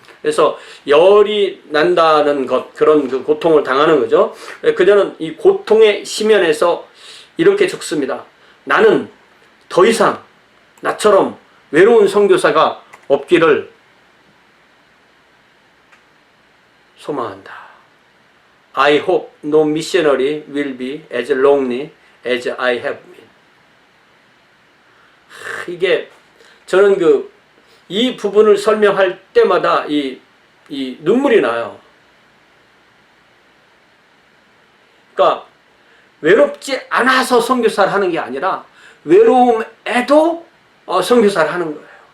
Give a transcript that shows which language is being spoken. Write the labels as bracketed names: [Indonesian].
[Korean] 그래서 열이 난다는 것, 그런 그 고통을 당하는 거죠. 그녀는 이 고통의 심연에서 이렇게 적습니다. 나는 더 이상 나처럼 외로운 선교사가 없기를 소망한다. [English] I hope no missionary will be as lonely as I have been. [Korean] 이게 저는 이 부분을 설명할 때마다 이 눈물이 나요. 그러니까 외롭지 않아서 선교사를 하는 게 아니라 외로움에도 선교사를 하는 거예요.